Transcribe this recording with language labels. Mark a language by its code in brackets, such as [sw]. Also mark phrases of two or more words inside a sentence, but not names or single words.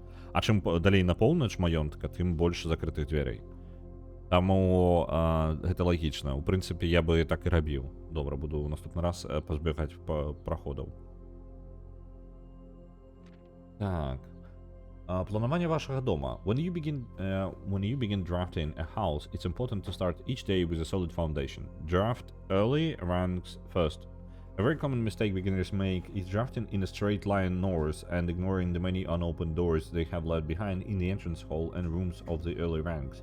[be] А чым далей на поўнач маёнтка, тым больш закрытых дзвярэй. Таму гэта лагічна. У прынцыпе, я бы так і рабіў. Добра, буду ў наступны раз пазбегаць праходаў. Так. Планаванне вашага дома. [en] When you begin drafting a house, it's important to start each day with a solid foundation. Draft early ranks first. A very common mistake beginners make is drafting in a straight line north and ignoring the many unopened doors they have left behind in the entrance hall and rooms of the early ranks.